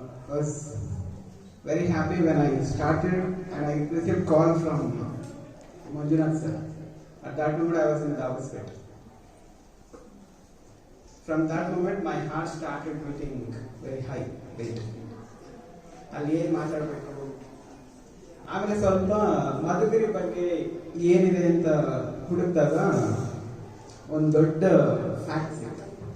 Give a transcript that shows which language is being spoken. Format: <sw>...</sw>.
<en>Was very happy when I started and I receive call from Manjunath sir. At that moment I was in Dabaspet. From that moment my heart started beating very high rate.</en> <kn>ಅಲ್ಲಿ ಏನು ಮಾತಾಡಬೇಕು, ಆಮೇಲೆ ಸ್ವಲ್ಪ ಮಧುಗಿರಿ ಬಗ್ಗೆ ಏನಿದೆ ಅಂತ ಹುಡುಕಿದಾಗ ಒಂದು ದೊಡ್ಡ ಫ್ಯಾಕ್ಟ್ ಸಿಕ್ತು.</kn>